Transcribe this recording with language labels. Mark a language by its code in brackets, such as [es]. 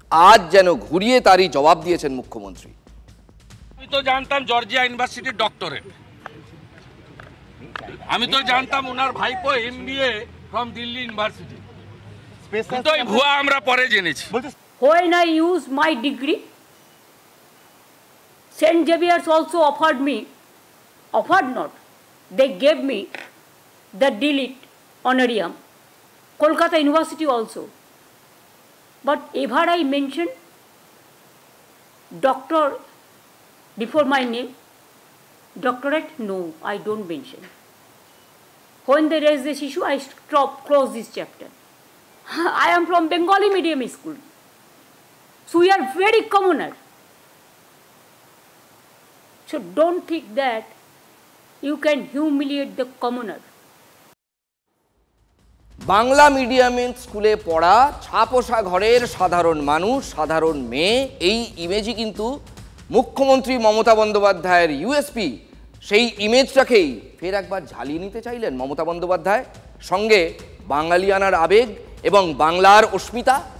[bn] আজ যেন ঘুরিয়ে তারই জবাব দিয়েছেন মুখ্যমন্ত্রী। আমি তো জানতাম জর্জিয়া ইউনিভার্সিটির ডক্টরেট, আমি তো জানতাম ওনার ভাইপো MBA ফ্রম দিল্লি ইউনিভার্সিটি, কিন্তু এই ভুয়া আমরা পরে জেনেছি। [en] When I use my degree, St. Xavier's also offered not, they gave me the DLit honorarium, Kolkata University also. But ever I mentioned doctor before my name, doctorate, no, I don't mention. When they raise this issue, I close this chapter. I am from Bengali medium school. So we are very commoner. So don't think that you can humiliate the commoner. [bn] Bangla মিডিয়ামের স্কুলে পড়া ছাপোষা ঘরের সাধারণ মানুষ, সাধারণ মেয়ে, এই ইমেজই কিন্তু মুখ্যমন্ত্রী মমতা বন্দ্যোপাধ্যায়ের ইউএসপি। সেই ইমেজটাকেই ফের একবার ঝালিয়ে নিতে চাইলেন মমতা বন্দ্যোপাধ্যায়, সঙ্গে বাঙালিয়ানার আবেগ এবং বাংলার অস্মিতা।